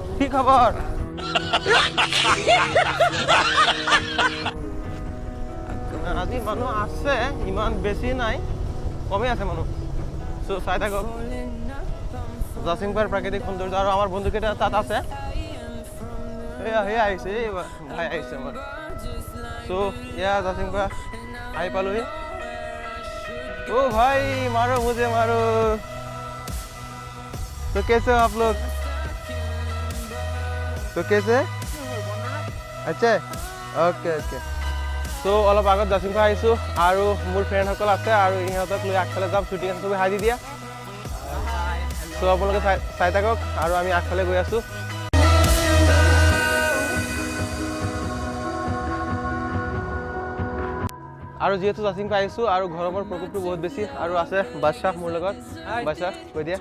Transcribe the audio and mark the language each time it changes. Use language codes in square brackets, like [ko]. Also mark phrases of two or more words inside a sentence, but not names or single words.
[as] আজি মানুহ আছে ইমান বেছি নাই কমে আছে মানুহ সো চাই থাকক জাসিং ফাৰ প্ৰাকৃতিক সৌন্দৰ্য আৰু আমাৰ বন্ধুকেইটা তাত আছে সেয়া আহিছে ভাই আহিছে আমাৰ সো এয়া জাসিং ফা আহি পালোহি [hi] ओ भाई मारो मुझे मारो तो कैसे हो आप लोग तो कैसे अच्छा ओके [as] সো অলপ আগত জাসিং ফা আহিছো আৰু মোৰ ফ্ৰেণ্ড সকল আছে আৰু ইহঁতক লৈ আগফালে যাম শুটিং আছে সবে হাজি দিয়া সো আপোনালোকে চাই থাকক আৰু আমি আগফালে গৈ আছো আৰু যেহেতু জাসিং ফা আহিছো আৰু গৰমৰ প্ৰকোপটো বহুত বেছি আৰু আছে বাদশা মোৰ লগত বাদশা কৈ দিয়া